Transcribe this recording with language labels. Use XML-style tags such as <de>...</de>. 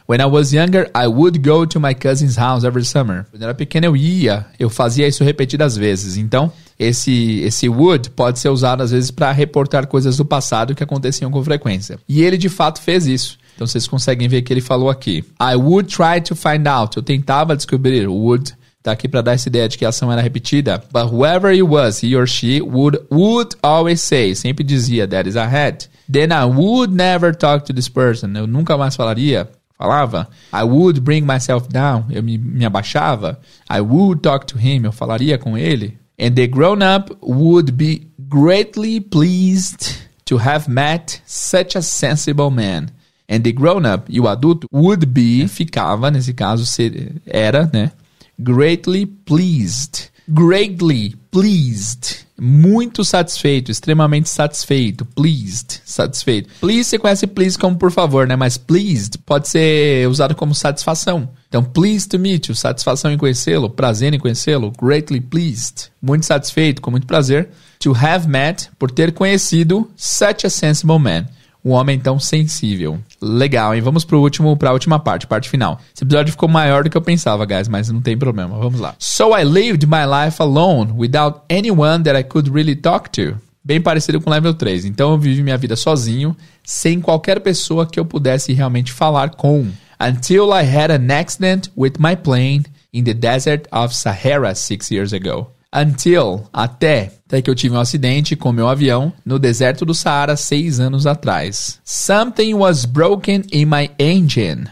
<en>When I was younger, I would go to my cousin's house every summer.</en> <pt>Quando eu era pequeno, eu fazia isso repetidas vezes. Então, esse would pode ser usado às vezes para reportar coisas do passado que aconteciam com frequência. E ele, de fato, fez isso. Então, vocês conseguem ver que ele falou aqui.</pt> <en>I would try to find out.</en> <pt>Eu tentava descobrir. Would tá aqui para dar essa ideia de que a ação era repetida.</pt> <en>But whoever it was, he or she would always say.</en> <pt>Sempre dizia,</pt> <en>that is a hat. Then I would never talk to this person.</en> <pt>Eu nunca mais falava.</pt> <en>I would bring myself down.</en> <pt>Eu me abaixava.</pt> <en>I would talk to him.</en> <pt>Eu falaria com ele.</pt> <en>And the grown-up would be greatly pleased to have met such a sensible man. And the grown-up,</en> <pt>e o adulto,</pt> <en>would be,</en> <pt>ficava, nesse caso, era, né?</pt> <en>Greatly pleased. Greatly pleased.</en> <pt>Muito satisfeito, extremamente satisfeito. Pleased, satisfeito. Please, você conhece please como por favor, né? Mas pleased pode ser usado como satisfação. Então,</pt> <en>pleased to meet you,</en> <pt>satisfação em conhecê-lo, prazer em conhecê-lo.</pt> <en>Greatly pleased.</en> <pt>Muito satisfeito, com muito prazer.</pt> <en>To have met,</en> <pt>por ter conhecido</pt> <en>such a sensible man.</en> <pt>Um homem tão sensível. Legal, hein? Vamos para a última parte final. Esse episódio ficou maior do que eu pensava, guys, mas não tem problema. Vamos lá.</pt> <en>So I lived my life alone, without anyone that I could really talk to.</en> <pt>Bem parecido com o level 3. Então eu vivi minha vida sozinho, sem qualquer pessoa que eu pudesse realmente falar com.</pt> <en>Until I had an accident with my plane in the desert of Sahara 6 years ago.</en> <pt>Até que eu tive um acidente com meu avião no deserto do Saara 6 anos atrás.</pt> <en>Something was broken in my engine.</en>